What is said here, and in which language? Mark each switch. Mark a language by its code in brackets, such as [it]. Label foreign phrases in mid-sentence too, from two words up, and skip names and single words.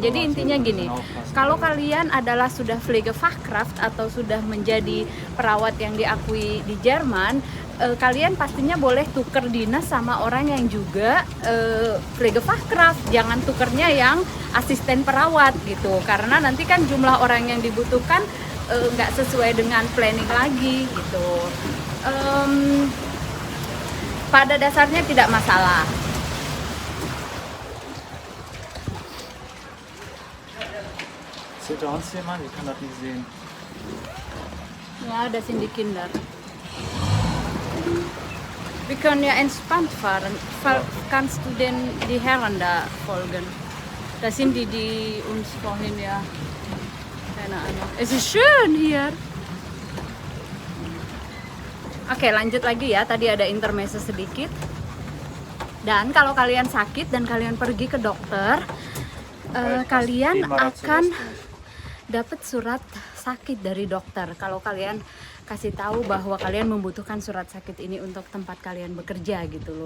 [id] Jadi intinya gini, kalau kalian adalah sudah Pflegefachkraft atau sudah menjadi perawat yang diakui di Jerman, kalian pastinya boleh tuker dinas sama orang yang juga Pflegefachkraft. Jangan tukernya yang asisten perawat gitu, karena nanti kan jumlah orang yang dibutuhkan nggak sesuai dengan planning lagi gitu. Pada dasarnya tidak masalah. [de] Seht ihr uns jemand? Ich kann das nicht sehen. Ja, das sind die Kinder. Wir können ja entspannt fahren. Kannst du denn die Herren da folgen? Das sind die uns vorhin ja. Keine Ahnung. Es ist schön hier. [id] Oke, lanjut lagi ya. Tadi ada intermezzo sedikit. Dan kalau kalian sakit dan kalian pergi ke dokter, kalian akan dapat surat sakit dari dokter. Kalau kalian kasih tahu bahwa kalian membutuhkan surat sakit ini untuk tempat kalian bekerja gitu loh.